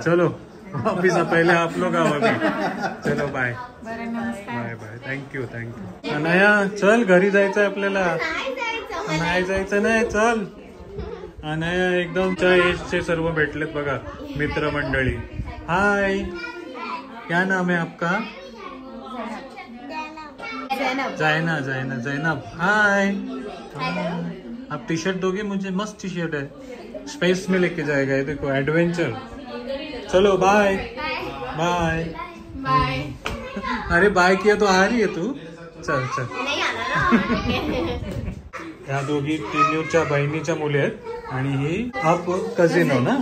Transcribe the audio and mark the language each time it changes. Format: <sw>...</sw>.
<hi>चलो वापिस पहले आप लोग आओ अभी.</hi> <en>चलो bye. Thank you.</en> <mr>अनया चल, घरी जायचंय आपल्याला. नाही जायचं नाही, चल. अनया एकदम एजचे सर्व भेटलेत बघा मित्रमंडळी. हाय,</mr> <hi>क्या नाम है आपका? जैनब हाय। आप टी शर्ट दोगे मुझे? मस्त टी शर्ट है, स्पेस में लेके जाएगा ये देखो, एडवेंचर। चलो बाय बाय बाय। अरे बाय किया तो आ रही है तू, चल चल।</hi> <mr>ह्या दोघी टिनूच्या बहिणीच्या मुली आहेत आणि ही</mr> <hi>आप कजिन हो ना?</hi>